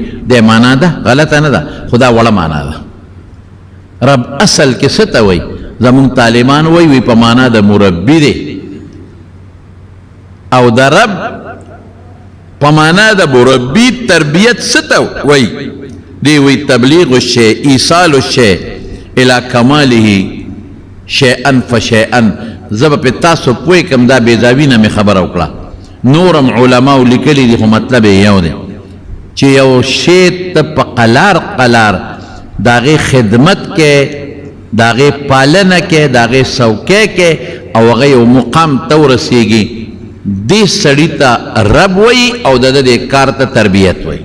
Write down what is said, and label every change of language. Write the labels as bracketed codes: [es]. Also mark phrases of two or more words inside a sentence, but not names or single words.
[ps] دې معنا ده غلطه نه ده، خدا وړه معنا ده. رب اصل کې څه ته وایي؟ زمونږ طالبان وایي په معنا د مربي دی، او د رب په معنا د مربي تربیت څه ته وایي؟ دی وایي [ar] تبلیغ الشیء، ایصال الشیء الی کماله شیئن فشیئن. [ps] زه به په تاسو پوه کړم، دا بیضاوي نه مې خبره وکړه. نورم علماو لیکلي دي، خو مطلب یې یو دی چې یو شی ته په قلار قلار د هغې خدمت کې، د هغې پالنه کې، د هغې سوکۍ کې، او هغه یو مقام ته ورسېږي، دې سړي ته رب وایي او د ده دې کار ته تربیت وایي.